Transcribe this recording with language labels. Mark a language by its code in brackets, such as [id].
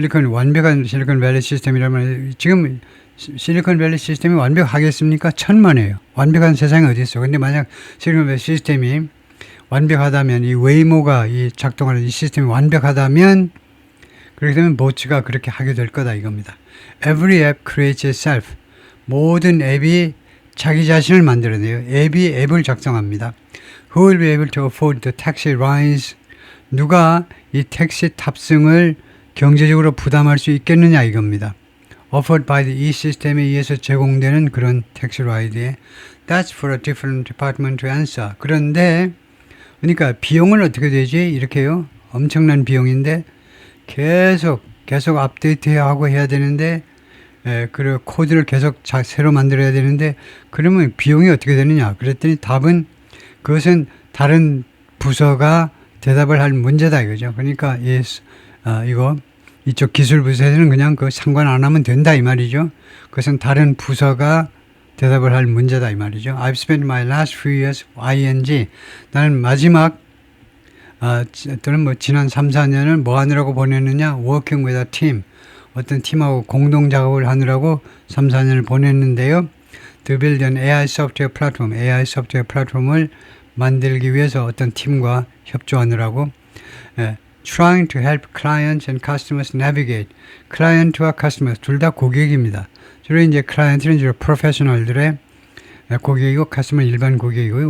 [ko] 완벽한 실리콘밸리 시스템이라면 지금 실리콘밸리 시스템이 완벽하겠습니까? 천만에요. 완벽한 세상이 어디 있어? 근데 만약 실리콘밸리 시스템이 완벽하다면 이 웨이모가 작동하는 이 시스템이 완벽하다면 그렇게 되면 보츠가 그렇게 하게 될 거다 이겁니다. [en] Every app creates itself. [ko] 모든 앱이 자기 자신을 만들어내요. 앱이 앱을 작성합니다. [en] Who will be able to afford the taxi rides? [ko] 누가 이 택시 탑승을 경제적으로 부담할 수 있겠느냐 이겁니다. [en] Offered by the [ko] E-시스템에 의해서 제공되는 그런 택시 라이드에 [en] That's for a different department to answer. [ko] 그런데 그러니까 비용은 어떻게 되지? 이렇게요. 엄청난 비용인데 계속 업데이트해야 하고 해야 되는데 그리고 코드를 계속 새로 만들어야 되는데 그러면 비용이 어떻게 되느냐? 그랬더니 답은 그것은 다른 부서가 대답을 할 문제다 이거죠. 그러니까 이거 이쪽 기술 부서에서는 그냥 그 상관 안 하면 된다 이 말이죠. 그것은 다른 부서가 대답을 할 문제다 이 말이죠. [en] I've spent my last few years ing. [ko] 나는 마지막 또는 뭐 지난 3, 4년을 뭐 하느라고 보냈느냐? [en] Working with a team. [ko] 어떤 팀하고 공동 작업을 하느라고 3, 4년을 보냈는데요. [en] To build an AI software platform. [ko] AI 소프트웨어 플랫폼을 만들기 위해서 어떤 팀과 협조하느라고 [en] trying to help clients and customers navigate. [ko] 클라이언트와 customers 둘 다 고객입니다. 주로 이제 클라이언트는 주로 프로페셔널들의 고객이고 카스터머 일반 고객이고요.